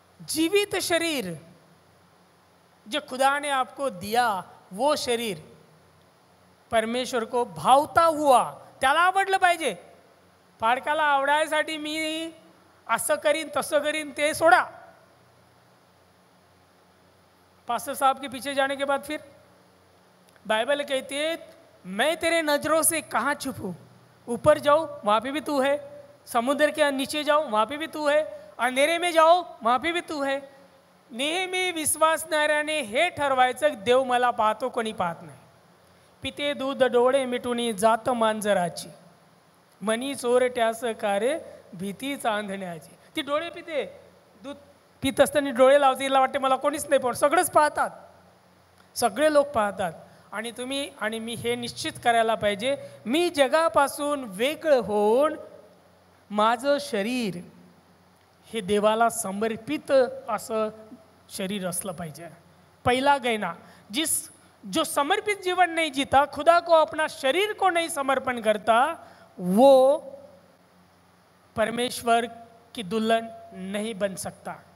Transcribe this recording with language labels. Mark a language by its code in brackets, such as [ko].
[hi] जीवित शरीर जो खुदा ने आपको दिया, वो शरीर परमेश्वर को भावता हुआ, [mr] त्याला आवडलं पाहिजे. पाडकाला आवडायसाठी मी असं करीन तसं करीन ते सोडा. [hi] पास्टर साहब के पीछे जाने के बाद फिर बाइबल कहती है मैं तेरे नजरों से कहाँ छुपूं. ऊपर जाओ वहाँ पे भी तू है, समुद्र के नीचे जाओ वहाँ पे भी तू है, अंधेरे में जाओ वहाँ पे भी तू है. [mr] नेहमी विश्वासणाऱ्याने हे ठरवायचं देव मला पाहतो कोणी पाहत नाही. पिते दूध डोळे मिटून जात मांजराची, मनी चोरट्यास कार्य भीती चांदण्याची. ती डोळे पिते, दूध पित असताना डोळे लावते, तिला वाटते मला कोणीच नाही पण सगळेच पाहतात, सगळे लोक पाहतात. आणि तुम्ही आणि मी हे निश्चित करायला पाहिजे, मी जगापासून वेगळं होऊन माझं शरीर हे देवाला समर्पित असं शरीर असलं पाहिजे. [hi] पहला गहना, जो समर्पित जीवन नहीं जीता, खुदा को अपना शरीर को नहीं समर्पण करता, वो परमेश्वर की दुल्हन नहीं बन सकता.